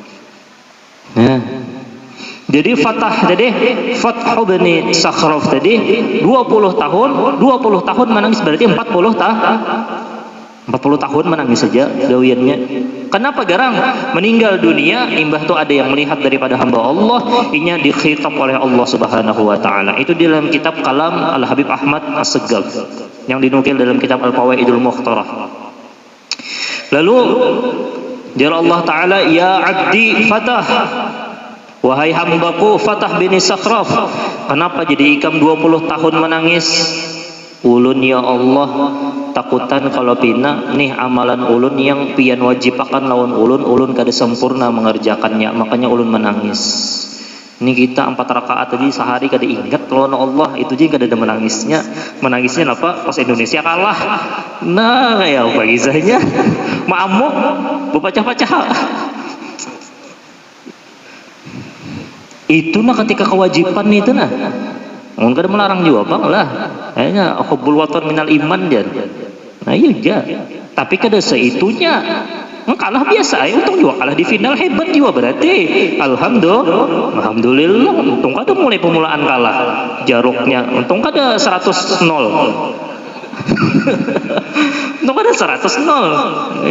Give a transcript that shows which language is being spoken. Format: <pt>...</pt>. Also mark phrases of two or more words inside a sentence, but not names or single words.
<bjn>Jadi Fatah bin Sakhraf tadi 20 tahun menangis, berarti 40 tahun menangis saja gawiannya. Kenapa garang meninggal dunia? Imbah tuh ada yang melihat daripada hamba Allah, inya dikhitab oleh Allah</bjn> <ar>Subhanahu wa taala.</ar> <bjn>Itu di dalam kitab Kalam Al-Habib Ahmad As-Segaf yang dinukil dalam kitab Al-Fawaidul Mukhtarah. Lalu</bjn> <ar>jalla Allah taala, ya abdi</ar> <bjn>Fatah, wahai hambaku Fatah bin Sakhraf, kenapa jadi ikam 20 tahun menangis? Ulun ya Allah takutan kalau pina nih amalan ulun yang pian wajibakan lawan ulun kada sempurna mengerjakannya, makanya ulun menangis. Ini kita 4 rakaat tadi sehari kada ingat lawan Allah, itu juga kada ada menangisnya apa? Pas Indonesia kalah. Nah ya apa kisahnya? Maamuk berpecah-pecah. Itu nah ketika kewajiban itu nah. Enggak ada melarang juga Bang lah. Kayaknya</bjn> <ar>hubbul watan minal iman</ar> <bjn>dia. Nah iya ja. Tapi kada seitunya. Kalah biasa ya, untung juga kalah di final hebat juga berarti. Alhamdulillah. Untung kada mulai pemulaan kalah. Jaruknya untung kada 100-0. Untung kada 100-0.</bjn>